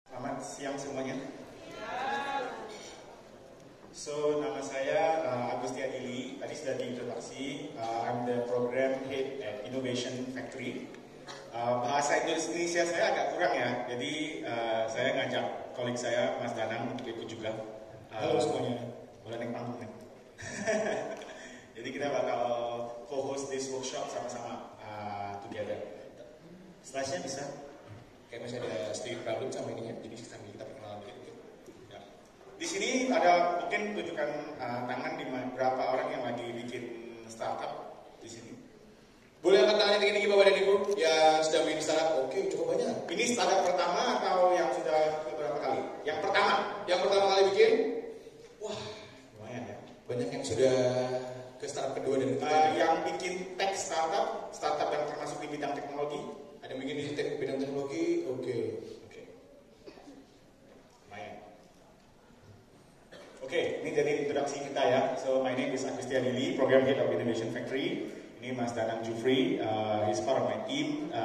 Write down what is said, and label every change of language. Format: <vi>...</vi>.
<id>Selamat siang semuanya. So, nama saya Agustia Ili. Tadi sudah diintroduksi.</id> <en>I'm the program head at Innovation Factory.</en> <id>Bahasa Indonesia saya agak kurang ya. Jadi saya ngajak kolik saya, Mas Danang, untuk ikut juga. Halo semuanya. Boleh naik panggung nih. Jadi kita bakal</id> <en>co-host this workshop</en> <id>sama-sama</id> <en>together.</en> <id>Slide-nya bisa? Kayak masih ada sedikit problem sama ininya, jadi sambil kita perkenalan dikit. Ya. Di sini ada mungkin tunjukkan tangan di berapa orang yang lagi bikin startup di sini. Boleh angkat tangannya tinggi-tinggi Bapak dan Ibu yang sedang bikin startup? Oke, cukup banyak. Ini startup pertama atau yang sudah beberapa kali? Yang pertama. Yang pertama kali bikin? Wah, lumayan ya. Banyak yang sudah ke startup kedua dan ketiga. Yang bikin tech startup yang termasuk di bidang teknologi. Ada yang bikin di bidang teknologi? Oke. Lumayan. Oke, ini jadi introduksi kita ya.</id> <en>So, my name is Agustia Ili, Program Head of Innovation Factory.</en> <id>Ini Mas Danang Jufri,</id> <en>he's part of my team.</en>